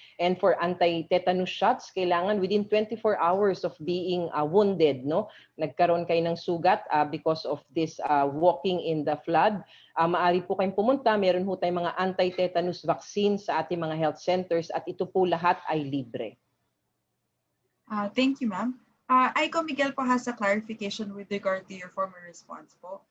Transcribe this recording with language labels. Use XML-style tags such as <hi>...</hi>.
<en>And for anti-tetanus shots, kailangan within 24 hours of being wounded, no?</en> <tl>Nagkaroon kayo ng sugat</tl> <en>because of this walking in the flood.</en> <tl>Maaari po kayong pumunta, meron po tayong mga anti-tetanus vaccine sa ating mga health centers at ito po lahat ay libre.</tl> <en>Thank you, ma'am. Aiko Miguel po has a clarification with regard to your former response po.</en>